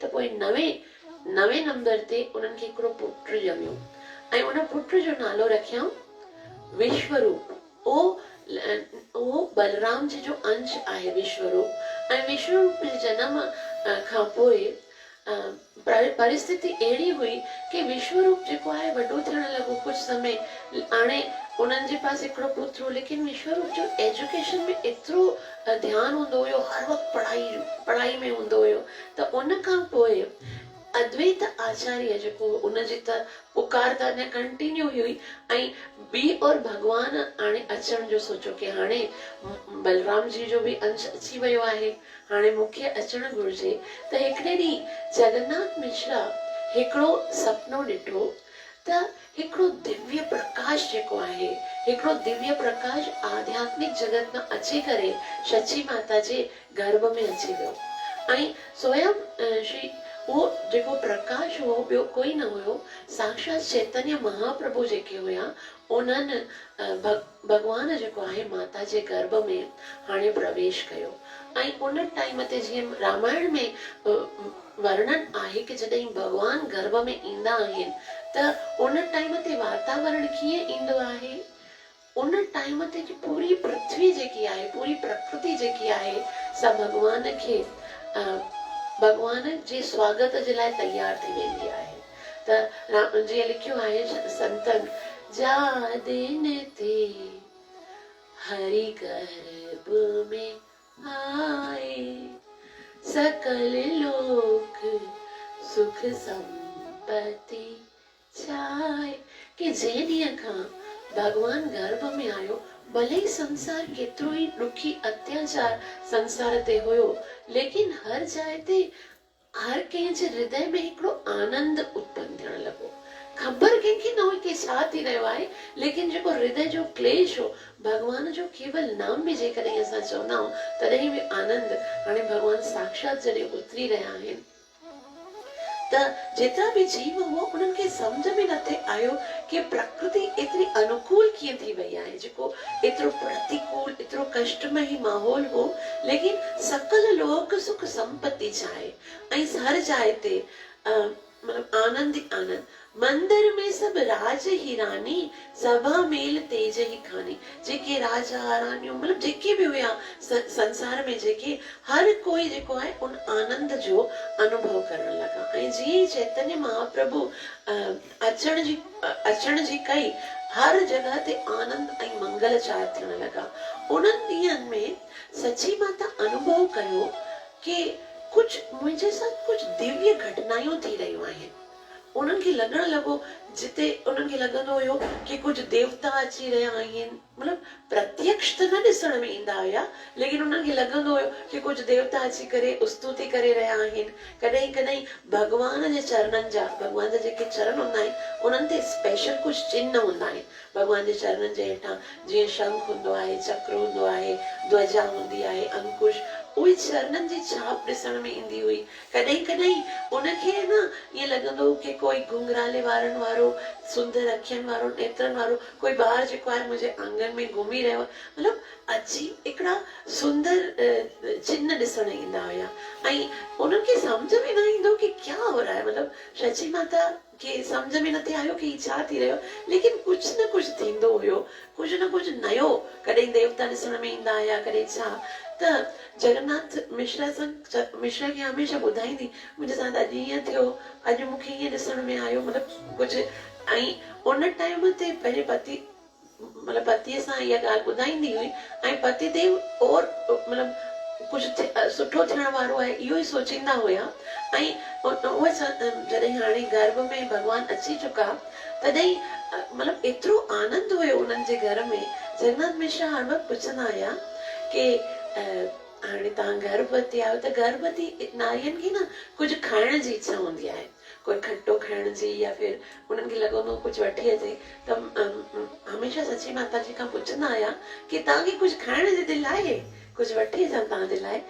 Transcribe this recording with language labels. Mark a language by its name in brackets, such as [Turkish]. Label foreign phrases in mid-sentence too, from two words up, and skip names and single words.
[Sindhi] त पोइ 9वें नंबर ते उन्हनि खे हिकिड़ो पुट ॼमियो ऐं उन पुट जो नालो रखियऊं विश्वरूप। उहो बलराम जी जो अंश आहे विश्वरूप। ऐं विश्वरूप जे जनम खां पोइ परिस्थिति अहिड़ी हुई कि विश्वरूप जेको आहे वॾो थियण लॻो। कुछ समय हाणे उन्हनि जे पास हिकिड़ो पुत्र हो, लेकिन विश्वरूप जो एजुकेशन में एतिरो ध्यानु हूंदो हुयो, हर वक़्तु पढ़ाई में हूंदो हुयो। त उन खां पोइ अद्वैत आचार्य जेको उनजी त पुकार त अञा कंटिन्यू हुई ऐं ॿी और भगवान हाणे अचण जो सोचो कि हाणे बलराम जी जो बि अंश अची वियो आहे, हाणे मूंखे अचणु घुरिजे। त हिकिड़े ॾींहुं जगन्नाथ मिश्रा हिकिड़ो सपनो ॾिठो त हिकिड़ो दिव्य प्रकाश प्रकाश जेको आहे, हिकिड़ो दिव्य प्रकाश आध्यात्मिक जगत में अची करे सची माता जे गर्भ में अची वियो। ऐं स्वयं श्री वो जेको प्रकाश हो ॿियो कोई न हुयो, साक्षात चैतन्य महाप्रभु जेके हुया उन्हनि भगवान जेको आहे माता जे गर्भ में हाणे प्रवेश कयो। ऐं उन टाइम ते जीअं रामायण में वर्णन आहे कि जॾहिं भगवान गर्भ में ईंदा आहिनि त उन टाइम ते वातावरण कीअं ईंदो आहे। उन टाइम ते पूरी पृथ्वी जेकी आहे, पूरी प्रकृति जेकी आहे, सब भगवान खे भगवान जे स्वागत जे लाइ तैयार थी वेंदी आहे। त जीअं लिखियो आहे संतन, [Hindi] जा दिन ते हरि गर्भ में आए, सकल लोक सुख संपत्ति छाए। [Sindhi] कि जे ॾींहं खां भगवान गर्भ में आयो, भले ही संसार केतिरो ही दुखी अत्याचार संसार ते हुयो, लेकिन हर जाइ ते हर कंहिं जे हृदय में हिकिड़ो आनंद उत्पन्न थियण लॻो। ख़बर कंहिंखे न हुई कि छा थी रहियो आहे, लेकिन जेको हृदय जो क्लेश हो, भगवान जो केवल नाम बि जेकॾहिं असां चवंदा आहियूं तॾहिं बि आनंद। हाणे भगवान साक्षात जॾहिं उतरी रहिया आहिनि त जेतिरा बि जीव हुआ उन्हनि खे सम्झ में नथे आयो कि प्रकृति एतिरी अनुकूल कीअं थी वई आहे, जेको एतिरो प्रतिकूल एतिरो कष्टमय माहौल हो, लेकिन [Hindi] सकल लोक सुख संपत्ति छाए। [Sindhi] ऐं हर जाइ ते मतलब आनंद ही आनंद। [Hindi] मंदिर में सब राज ही रानी, सभा मेल तेज ही खानी। [Sindhi] जेके राजा रानियूं मतलब जेके भी हुया संसार में, जेके हर कोई जेको आहे उन आनंद जो अनुभव करण लगा। ऐं जीअं चैतन्य महाप्रभु अचण जी कई, हर जगह ते आनंद ऐं मंगल चार थियण लगा। उन्हनि ॾींहंनि में सची माता अनुभव कयो कि [Hindi] कुछ मुझे साथ [Sindhi] कुछ दिव्य घटनायूं थी रहियूं आहिनि। उन्हनि खे लॻण लॻो, जिते उन्हनि खे लॻंदो हुयो कि कुछ देवता अची रहिया आहिनि, मतलब प्रत्यक्ष त न ॾिसण में ईंदा हुया, लेकिन उन्हनि खे लॻंदो हुयो कि कुछ देवता अची करे स्तुति करे रहिया आहिनि। कॾहिं कॾहिं भगवान जे चरणनि जा, भगवान जा जेके चरण हूंदा आहिनि उन्हनि ते स्पेशल कुछ चिन्ह हूंदा आहिनि। भगवान जे चरणनि जे हेठां जीअं शंख हूंदो आहे, चक्र हूंदो आहे, ध्वजा हूंदी आहे, अंकुश, उहे चरणनि जी छाप ॾिसण में ईंदी हुई। कॾहिं कॾहिं उनखे न ईअं लॻंदो हो कि कोई घुंघराले वारनि वारो, सुंदर अखियुनि वारो, नेत्रनि वारो कोई ॿार जेको आहे मुंहिंजे आंगन में घुमी रहियो, मतलब अजीब हिकिड़ा सुंदर चिन्ह ॾिसण ईंदा हुया। ऐं उन्हनि खे सम्झ में न ईंदो कि [Hindi] क्या हो रहा है, [Sindhi] मतलब सची माता खे सम्झ में नथे आयो कि छा थी रहियो, लेकिन कुछ न कुछ थींदो हुयो, कुछ न कुछ नयो। कॾहिं देवता ॾिसण में ईंदा हुया, कॾहिं छा। त जगन्नाथ मिश्रा खे हमेशह ॿुधाईंदी, मुंहिंजे साथ अॼु ईअं थियो, अॼु मूंखे ईअं ॾिसण में आयो, मतलब कुछ। ऐं उन टाइम ते पंहिंजे पति मतलब पतीअ सां इहा ॻाल्हि ॿुधाईंदी हुई, ऐं पतिदेव और मतलब कुछ सुठो थियण वारो आहे इहो ई सोचींदा हुया। ऐं उहे जॾहिं हाणे गर्भ में भगवान अची चुका, तॾहिं मतलब एतिरो आनंद हुयो उन्हनि जे घर में। जगन्नाथ मिश्रा हर वक़्तु पुछंदा हुया कि हाणे तव्हां गर्भवती आहियो, त गर्भवती नारियुनि खे न कुछ खाइण जी इच्छा हूंदी आहे, कोई खट्टो खाइण जी, या फिर उन्हनि खे लॻंदो कुछ वठी अचे, त हमेशह सची माता जी खां पुछंदा हुया कि तव्हांखे कुछ खाइण जी दिलि आहे, कुछ वठी अचां तव्हां जे लाइ।